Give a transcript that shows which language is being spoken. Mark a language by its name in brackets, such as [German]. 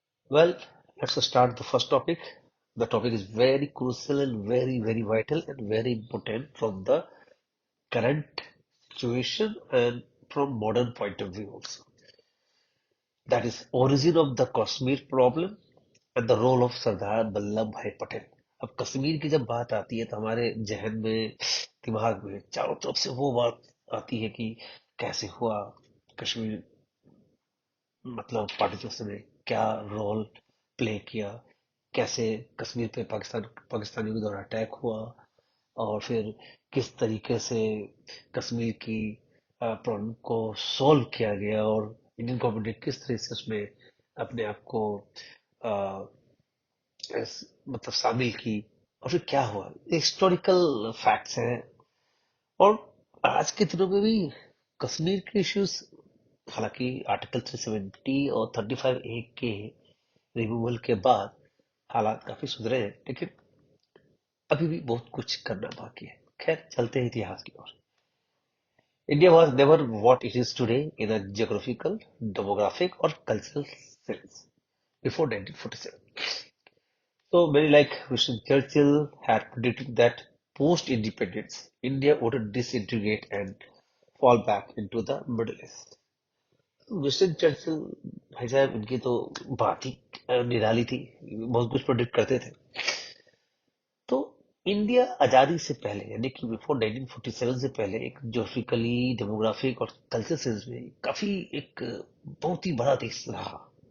[English] Well, let's start the first topic. The topic is very crucial and very, very vital and very important from the current situation and from modern point of view also. That is origin of the Kashmir problem and the role of Sardar Vallabhbhai Patel. [Hindi] अब कश्मीर की जब बात आती है तो हमारे जहन में दिमाग में चारों तरफ से वो बात आती है कि कैसे हुआ कश्मीर, मतलब पार्टीशन में क्या रोल प्ले किया, कैसे कश्मीर पे पाकिस्तानियों के द्वारा अटैक हुआ, और फिर किस तरीके से कश्मीर की प्रॉब्लम को सॉल्व किया गया, और इंडियन गवर्नमेंट ने किस तरह से उसमें अपने आप को अ, मतलब शामिल की, और फिर क्या हुआ। हिस्टोरिकल फैक्ट्स हैं। और आज के दिनों में भी कश्मीर के इश्यूज, हालांकि आर्टिकल 370 और 35A के रिमूवल के बाद हालात काफी सुधरे हैं, लेकिन अभी भी बहुत कुछ करना बाकी है। खैर, चलते हैं इतिहास की ओर। [English] India was never what it is today in a geographical, demographic or cultural sense before 1947. So many like Winston Churchill had predicted that post-independence, India would disintegrate and fall back into the Middle East. [Hindi] Winston Churchill भाई साहब, इनकी तो बात ही निराली थी, बहुत कुछ predict करते थे। तो इंडिया आजादी से पहले, यानी कि बिफोर 1947 से पहले, एक ज्योग्राफिकली, डेमोग्राफिक और कल्चर सेंस में काफी एक बहुत ही बड़ा देश रहा।